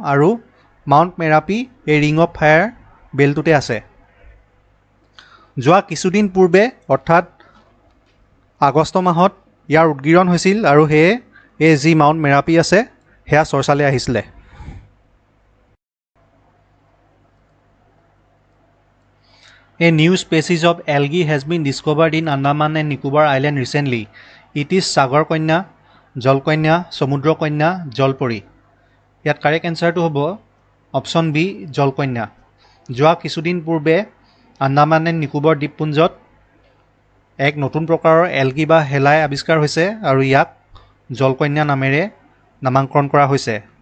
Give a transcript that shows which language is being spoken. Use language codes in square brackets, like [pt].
[as] আৰু mount Merapi এই ring of fire বেলটোতে আছে। যোৱা কিছুদিন পূৰ্বে অৰ্থাৎ আগষ্ট মাহত ইয়াৰ উদগিৰণ হৈছিল আৰু সেয়ে এই যি মাউণ্ট মেৰাপি আছে সেয়া চৰ্চালৈ আহিছিলে। [en] A new species of algae has been discovered in Andaman and Nicobar Island recently. It is Sagar Konya, Jal Konya, Samudra Konya, Jalpori. [as] ইয়াত কাৰেক্ট এনচাৰটো হ'ব অপশ্যন বি জলকন্যা। যোৱা কিছুদিন পূৰ্বে আন্দামান এণ্ড নিকোবৰ দ্বীপপুঞ্জত এক নতুন প্ৰকাৰৰ এলগি বা শেলাই আৱিষ্কাৰ হৈছে আৰু ইয়াক জলকন্যা নামেৰে নামাকৰণ কৰা হৈছে।